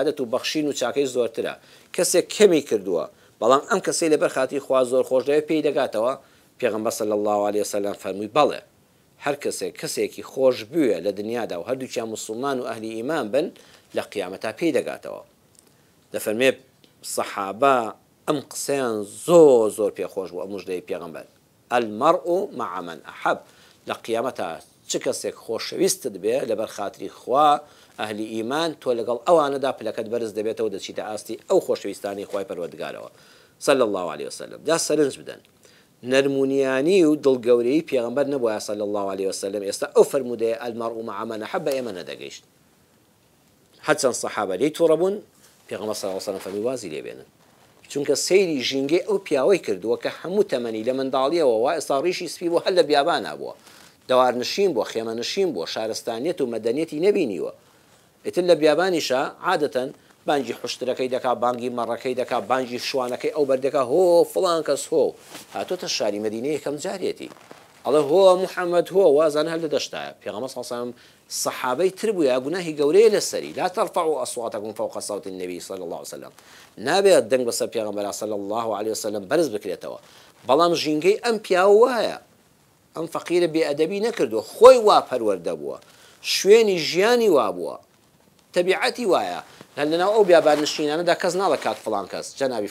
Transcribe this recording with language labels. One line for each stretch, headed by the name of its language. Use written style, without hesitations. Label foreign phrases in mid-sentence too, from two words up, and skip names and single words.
Central Kurdish: و بەخشین و چاکەی زۆرترە کەسێک کەمی کردووە بەڵام ئەم کەسەی لەبەر خاتی خوا زۆر خۆش دەوێت پێی دەگاتەوە پێغەمبەر
Arabic: صلی الله علیه وسلم
Central Kurdish: فەرمووی بەڵێ هەر کەسێکی خۆش بووە لە دنیادا و هەردووکیان مسلمان و ئەهلی ئیمان بن لە قیامەتا پێی دەگاتەوە دەفەرمێ سەحابە ئەم قسەیان زۆر پێخۆش بوو ئەم موژدەی پێغەمبەر
Arabic: المەرء مع من أحب
Central Kurdish: لە قیامەتا چ کەسێک خۆشەویستت بێ لەبەر خاتری خوا ئەهلی ئیمان تۆ لەگەڵ ئەوانەدا پلەکەت بەرز دەبێتەوە دەچیتە ئاستی ئەو خۆشەویستانی خوای پەروەردگارەوە
Arabic: صلی الله علیه وسلم
Central Kurdish: دا سەرنج بدەن نەرمونیانی و دڵگەورەی پێغەمبەر نەبووە
Arabic: صلی الله علیه وسلم
Central Kurdish: ئێستا ئەو فەرمودەیە
Arabic: المەرء مع من أحب
Central Kurdish: ئێمە نەدەگەیشت هەرچەند سەحابە لێی تووڕە بوون پێغەمبەر
Arabic: صلی الله علیه وسلم
Central Kurdish: فەرمووی وازی لێ بێنن چونکە سەیری ژینگەی ئەو پیاوەی کردووە کە هەموو تەمەنی لە منداڵیەوە وا ئێستا ڕیشی سپی بوو هەر لە بیابانە بووە دەوارنشین بووە خێمەنشین بووە شارستانیەت و مەدەنیەتی نەبینیوە ئیتر لە بیابانیشە عادەتەن بانگی حشتەکەی دەکا بانگی مەڕەکەی دەکا بانگی شوانەکەی ئەو بەردەکە هۆ فڵان کەس هۆ هاتۆتە شاری مەدینە یەکەم جارێتی ئەڵێ هۆ محەممەد هۆ وازانە هەر لە دەشتایە پێغەمبەر
Arabic: صلی الله علیه وسلم
Central Kurdish: سەحابەی تر بووە گوناهی گەورەیە لەسەری
Arabic: لا ترفعوا أصواتكم فوق صوت النبي صلى الله عليه وسلم
Central Kurdish: نابێت دەنگ بەسەر پێغەمبەر
Arabic: صلی الله علیه وسلم
Central Kurdish: بەرز بکرێتەوە بەڵام ژینگەی ئەم پیاوە وایە ئەم فەقیرە بێئەدەبی نەکردو خۆی وا پەروەردە بووە شوێنی ژیانی وا بووە تەبیعەتی وایە لەناو ئەو بیابانشینانەدا کەس ناڵە کات فڵان کەس جەنابی